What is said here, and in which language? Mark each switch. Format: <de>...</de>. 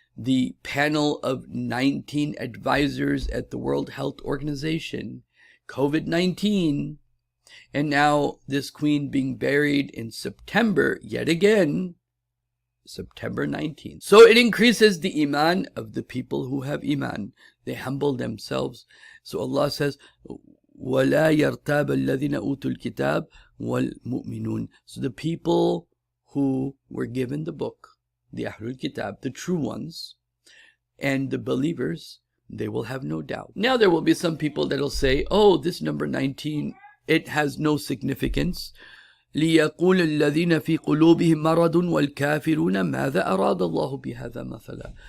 <en>The panel of 19 advisors at the World Health Organization, COVID-19, and now this queen being buried in September, yet again, September 19th. So it increases the iman of the people who have iman. They humble themselves. So Allah says,</en> <ar>وَلَا يَرْتَابَ الَّذِينَ أُوتُوا الْكِتَابِ وَالْمُؤْمِنُونَ.</ar> <en>So the people who were given the book, the Ahlul Kitab, the true ones, and the believers, they will have no doubt. Now there will be some people that will say, oh, this number 19, it has no significance.</en> <ar>لِيَقُولَ الَّذِينَ فِي قُلُوبِهِمْ مَرَضٌ وَالْكَافِرُونَ مَاذَا أَرَادَ اللَّهُ بِهَذَا مَثَلًا.</ar>